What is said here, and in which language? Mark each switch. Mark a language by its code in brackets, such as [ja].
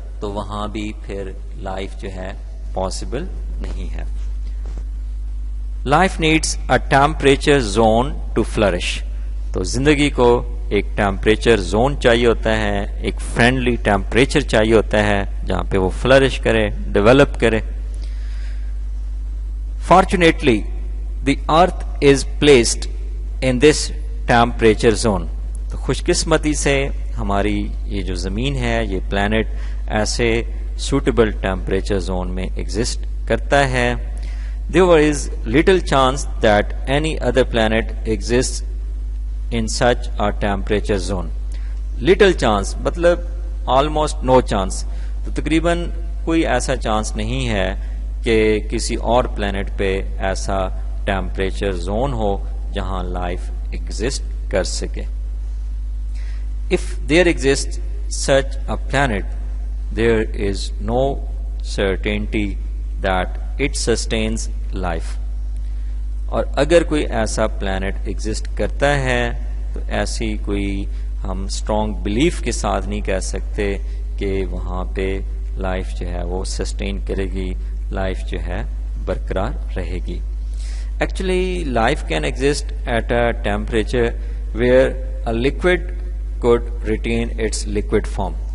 [ur] تو وہاں بھی پھر لائف جو ہے پاسبل نہیں ہے. [en] Life needs a temperature zone to flourish. [ur] تو زندگی کو ایک ٹیمپریچر زون چاہیے ہوتا ہے, ایک فرینڈلی ٹیمپریچر چاہیے ہوتا ہے جہاں پہ وہ فلرش کرے, ڈیولپ کرے. [en] Fortunately the earth is placed in this temperature zone. [ur] تو خوش قسمتی سے ہماری یہ جو زمین ہے, یہ پلانٹ ایسے سوٹیبل ٹیمپریچر زون میں ایگزسٹ کرتا ہے. [en] There is little chance that any other planet exists in such a temperature zone. Little chance مطلب almost no chance. [ur] تو تقریباً کوئی ایسا چانس نہیں ہے کہ کسی اور پلانٹ پہ ایسا ٹیمپریچر زون ہو جہاں لائف ایگزسٹ کر سکے. [en] If there exists such a planet, there is no certainty that it sustains life. [ur] اور اگر کوئی ایسا پلانٹ ایگزسٹ کرتا ہے تو ایسی کوئی ہم اسٹرانگ بلیف کے ساتھ نہیں کہہ سکتے کہ وہاں پہ لائف جو ہے وہ سسٹین کرے گی, لائف جو ہے برقرار رہے گی. [en] Actually life can exist at a temperature where a liquid could retain its liquid form.